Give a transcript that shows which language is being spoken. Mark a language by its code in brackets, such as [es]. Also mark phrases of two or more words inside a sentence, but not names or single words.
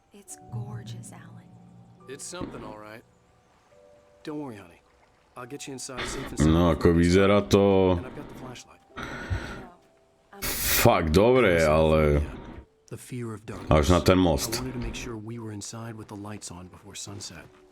[en] It's gorgeous, Alan. It's something, all right. Don't worry, honey. I'll get you inside safe and sound. No, [sk] ako vyzerá to... [en] And I've got the flashlight. [sk] Fakt dobre, ale... [en] The fear of darkness. [sk] Až na ten [en] I [sk] most. [en] wanted to make sure we were inside with the lights on before sunset.